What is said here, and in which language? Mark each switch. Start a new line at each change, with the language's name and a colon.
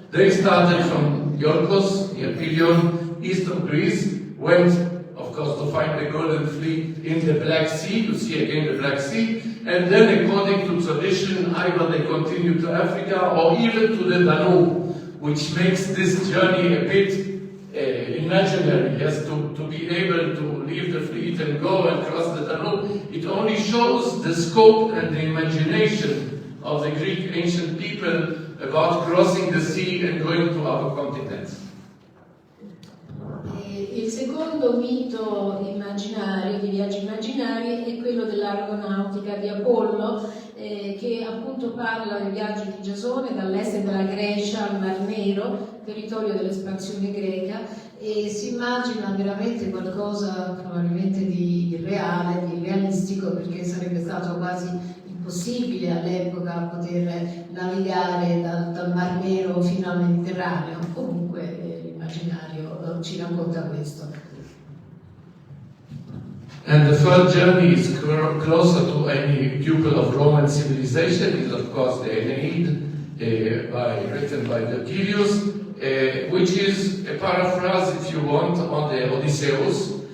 English: They started from Iolkos, near Pilion, east of Greece, went, of course, to find the Golden Fleet in the Black Sea, you see again the Black Sea, and then according to tradition, either they continue to Africa or even to the Danube, which makes this journey a bit imaginary. Yes, to be able to leave the fleet and go and cross the Danube. It only shows the scope and the imagination of the Greek ancient people about crossing the sea and going to other continents.
Italian: Il secondo mito immaginario, di viaggi immaginari, è quello dell'Argonautica di Apollo, che appunto parla dei viaggi di Giasone dall'est della Grecia al Mar Nero, territorio dell'espansione greca, e si immagina veramente qualcosa probabilmente di irreale, di realistico, perché sarebbe stato quasi impossibile all'epoca poter navigare dal Mar Nero fino al Mediterraneo. Comunque l'immaginario ci racconta questo.
English: And the third journey is closer to any pupil of Roman civilization. Is of course the Aeneid, written by Virgilius. which is a paraphrase, if you want, on the 𝗂𝗍𝗄s.